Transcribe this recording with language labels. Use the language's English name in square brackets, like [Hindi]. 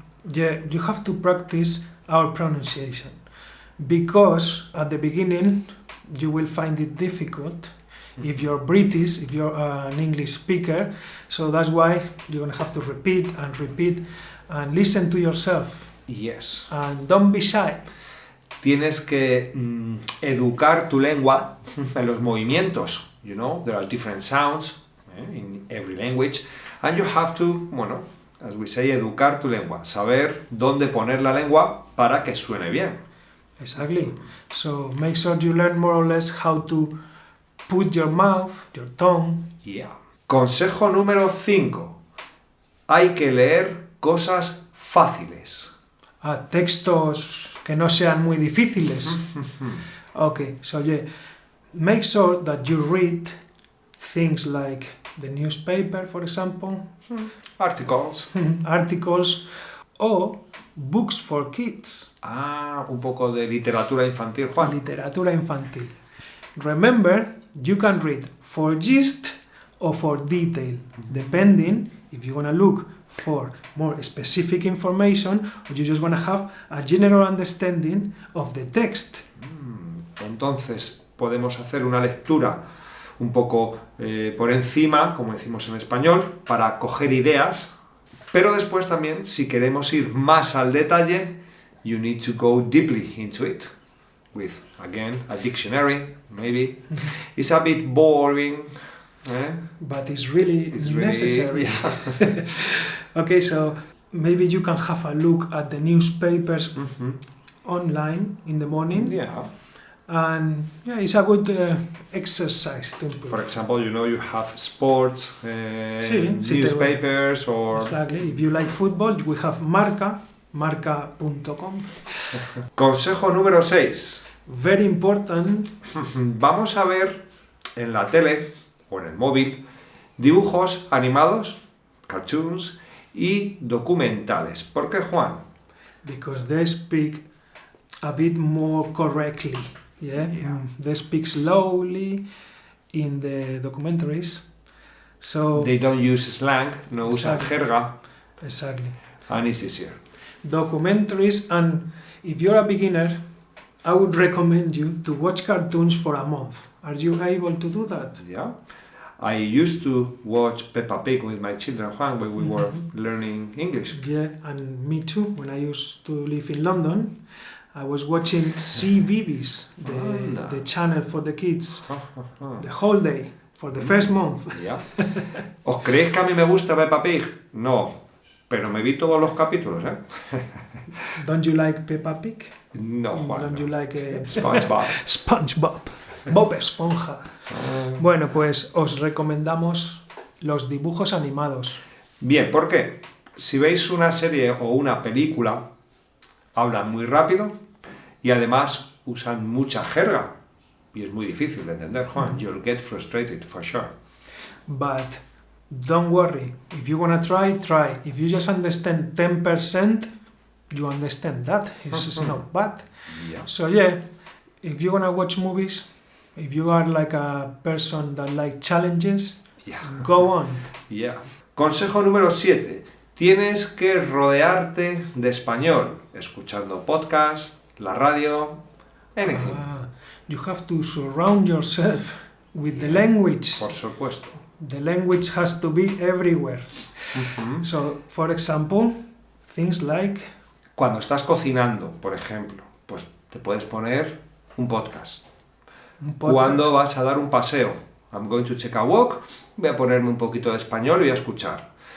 [English] Yeah, you have to practice our pronunciation, because at the beginning you will find it difficult if you're British, if you're an English speaker, so that's why you're gonna have to repeat and listen to yourself. Yes. And don't be shy. [Spanish] Tienes que educar tu lengua en los movimientos. [English] There are different sounds in every language, and you have to, as we say, [Spanish] educar tu lengua, saber dónde poner la lengua para que suene bien. [English] Exactly. So make sure you learn more or less how to put your mouth, your tongue. [Spanish] Yeah. Consejo número 5. Hay que leer cosas fáciles. Textos que no sean muy difíciles. [English] Okay, so yeah, make sure that you read things like the newspaper, for example, Articles. articles, or books for kids. [Spanish] Un poco de literatura infantil, Juan. Literatura infantil. [English] Remember, you can read for gist or for detail, depending if you want to look for more specific information or you just want to have a general understanding of the text. [Spanish] Entonces podemos hacer una lectura un poco por encima, como decimos en español, para coger ideas, pero después también, si queremos ir más al detalle, [English] you need to go deeply into it with, again, a dictionary, maybe. It's a bit boring, but it's really necessary. Yeah. Okay, so maybe you can have a look at the newspapers online in the morning. Yeah. And yeah, it's a good exercise to improve. For example, you have sports, newspapers, or... Exactly. If you like football, we have marca.com. [Spanish] Consejo número 6. [English] Very important. [Spanish] Vamos a ver en la tele o en el móvil dibujos animados, cartoons, y documentales. ¿Por qué, Juan? [English] Because they speak a bit more correctly. Yeah? They speak slowly in the documentaries. So they don't use slang, [Spanish] no usan jerga. [English] Exactly. And it's easier. Documentaries, and if you're a beginner, I would recommend you to watch cartoons for a month. Are you able to do that? Yeah. I used to watch Peppa Pig with my children, Juan, when we were learning English. Yeah, and me too. When I used to live in London, I was watching CBeebies, the channel for the kids, the whole day, for the first month. Yeah. [Spanish] ¿Os creéis que a mí me gusta Peppa Pig? No, pero me vi todos los capítulos, ¿eh? [English] Don't you like Peppa Pig? No, Juan. Don't you like SpongeBob? SpongeBob. Bob Esponja. [Spanish] Bueno, pues os recomendamos los dibujos animados. Bien, ¿por qué? Si veis una serie o una película, hablan muy rápido y además usan mucha jerga. Y es muy difícil de entender, Juan. [English] You'll get frustrated, for sure. But don't worry. If you want to try. If you just understand 10%, you understand that. It's not bad. Yeah. So yeah, if you want to watch movies, if you are like a person that like challenges, go on. [Spanish] Yeah. Consejo número 7. Tienes que rodearte de español, escuchando podcast, la radio, anything. [English] You have to surround yourself with the language. [Spanish] Por supuesto. [English] The language has to be everywhere. So, for example, things like... [Spanish] Cuando estás cocinando, por ejemplo, pues te puedes poner un podcast. Cuando vas a dar un paseo, [English] I'm going to take a walk, [Spanish] voy a ponerme un poquito de español y voy a escuchar.